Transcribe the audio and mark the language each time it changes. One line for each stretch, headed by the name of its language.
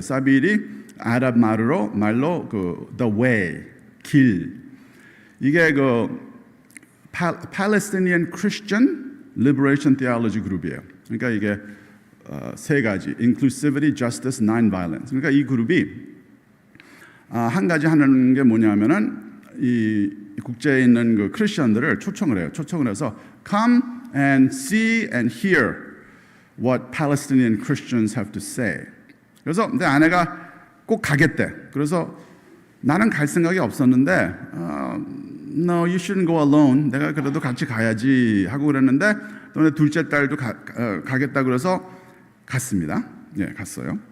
Korean: 사빌이 아랍 말로 the way 길, 이게 그 Palestinian Christian Liberation Theology 그룹이에요. 그러니까 이게 세 가지 inclusivity, justice, non-violence. 그러니까 이 그룹이 한 가지 하는 게 뭐냐면은 이 국제에 있는 그 크리스천들을 초청을 해요. 초청을 해서
English: come and see and hear what Palestinian Christians have to say.
Korean: 그래서 내 아내가 꼭 가겠대. 그래서 나는 갈 생각이 없었는데
English: No, you shouldn't go alone.
Korean: 내가 그래도 같이 가야지 하고 그랬는데 또 내 둘째 딸도 가겠다 그래서 갔습니다. 예, 갔어요.